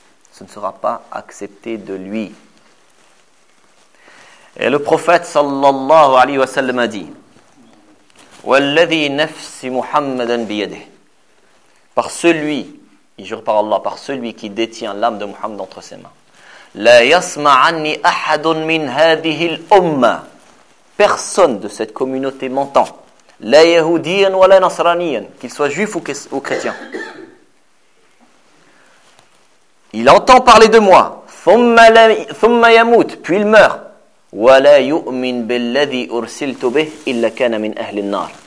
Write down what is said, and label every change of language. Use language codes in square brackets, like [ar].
[fr] Ce ne sera pas accepté de lui. Et le prophète sallallahu alayhi wa sallam a dit: [ar] والذي نفس محمد بيده. [fr] Par celui, et je repars Allah, par celui qui détient l'âme de Muhammad entre ses mains. [ar] لا يسمع عني أحد من هذه الأمة. [fr] Personne de cette communauté m'entend. [ar] لا يهوديا ولا نصرانيا. [fr] Qu'il soit juif ou chrétien. Il entend parler de moi. [ar] ثم يموت. [fr] Puis il meurt. [ar] وَلَا يُؤْمِنْ بِالَّذِي أُرْسِلْتُ بِهِ إِلَّا كَانَ مِنْ أَهْلِ النَّارِ.